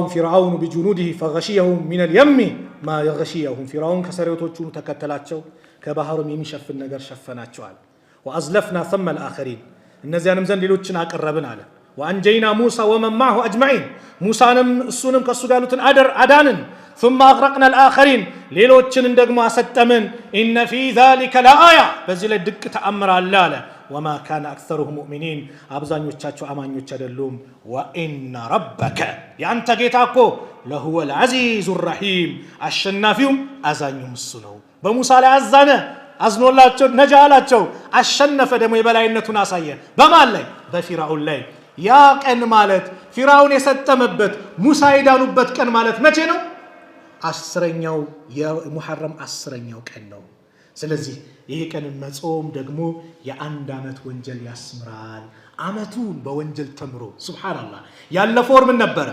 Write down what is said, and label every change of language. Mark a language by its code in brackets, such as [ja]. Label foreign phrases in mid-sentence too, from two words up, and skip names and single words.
[ar] فرعون بجنوده فغشيهم من اليم ما غشيهم [am] ፊርዓውን ከሰራዊቶቹ ተከተላቸው፣ ከባህሩም የሚሸፍን ነገር ሸፈናቸዋል። [ar] وأزلفنا ثم الآخرين [am] እነዚያንም ዘንድ ሌሎችን አቀረብን አለ። [ar] وأنجينا موسى ومن معه أجمعين [am] ሙሳንም እሱንም ከእሱ ጋር ያሉትን አዳንን። [ar] ثم أغرقنا [am] الآخرين ሌሎችን ደግሞ አሰጠምን። [ar] إن في ذلك لآية [am] በዚህ ላይ ድቅ ተአምር አለ አለ። [ar] وما كان أكثرهم مؤمنين [am] አብዛኞቻቸው አማኞች አይደሉም። [ar] وإن ربك [am] ያንተ ጌታ እኮ [ar] لهو العزيز الرحيم [am] አሸናፊውም አዛኙም እሱ ነው። በሙሳ ላይ አዛነ፣ አዝኖላቸው ነጃ አላቸው። አሸነፈ፣ ደግሞ የበላይነቱን አሳየ። በማን ላይ? በፊርዓውን ላይ። ያ ቀን ማለት ፊርዓውን የሰጠመበት ሙሳ የዳኑበት ቀን ማለት መቼ ነው? 10ኛው የሙሐረም 10ኛው ቀን ነው። ስለዚህ ይሄ ቀን መጾም ደግሞ የ1 ዓመት ወንጀል ያስምራል። ዓመቱን በወንጀል ተምሮ ሱብሃንአላህ። ያለፈው ወር ምን ነበረ?